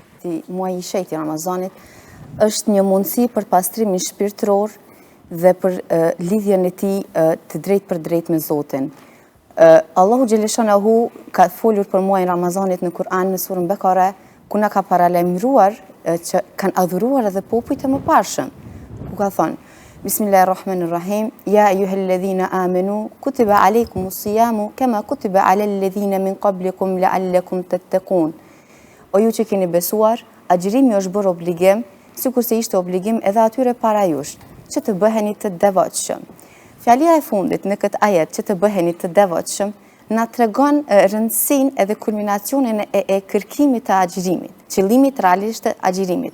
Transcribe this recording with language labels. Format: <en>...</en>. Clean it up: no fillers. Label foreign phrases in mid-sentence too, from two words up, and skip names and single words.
<sq>Muaji i shenjtë i Ramazanit është një mundësi për pastrimin shpirtëror dhe për lidhjen e tij të drejtë për drejtë me Zotin.</sq> <ar>الله جل شأنه</ar> <sq>ka folur për muajin Ramazanit në Kur'an në surën Bekare, ku na ka paralajmëruar që kanë adhuruar edhe popujt e mëparshëm. Ku ka thënë:</sq> <ar>بسم الله الرحمن الرحيم يا أيها الذين آمنوا كتب عليكم الصيام كما كتب على الذين من قبلكم لعلكم تتقون.</ar> <sq>O ju që keni besuar, agjërimi është bërë obligim, sikurse ishte obligim edhe atyre para jush, që të bëheni të devotshëm. Fjalia e fundit në këtë ajet, që të bëheni të devotshëm, na tregon rëndësinë edhe kulminacionin e kërkimit të agjërimit, qëllimit realisht të agjërimit.</sq>